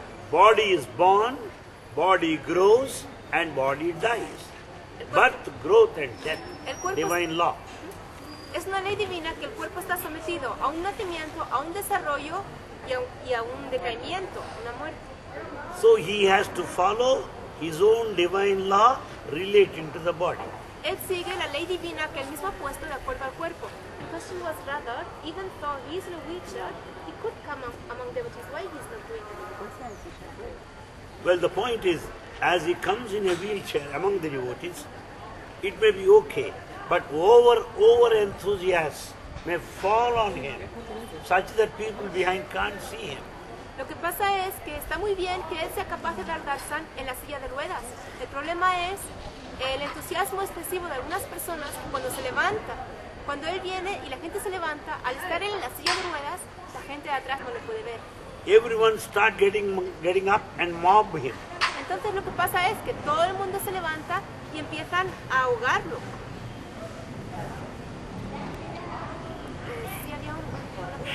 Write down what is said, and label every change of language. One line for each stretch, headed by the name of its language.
English: Body is born, body grows, and body dies. Birth, growth, and death. Divine law.
Spanish: Es una ley divina que el cuerpo está sometido a un nacimiento, a un desarrollo y a un decaimiento, una muerte.
English: So he has to follow his own divine law relating to the body.
Spanish: Él sigue la ley divina que él mismo ha puesto de acuerdo al cuerpo.
English: The question was rather, even though he is in a wheelchair, he could come among devotees. Why he is not doing it? Well, the point is, as he comes in a wheelchair among the devotees, it may be okay, but over enthusiasm may fall on him, such that people behind can't see him.
Spanish: Lo que pasa es que está muy bien que él sea capaz de dar darshan en la silla de ruedas. El problema es el entusiasmo excesivo de algunas personas cuando se levanta. Cuando él viene y la gente se levanta, al estar él en la silla de ruedas, la gente de atrás no le puede ver.
English: Everyone start getting up and mob him.
Spanish: Entonces lo que pasa es que todo el mundo se levanta y empiezan a ahogarlo. ¿Sí había una pregunta?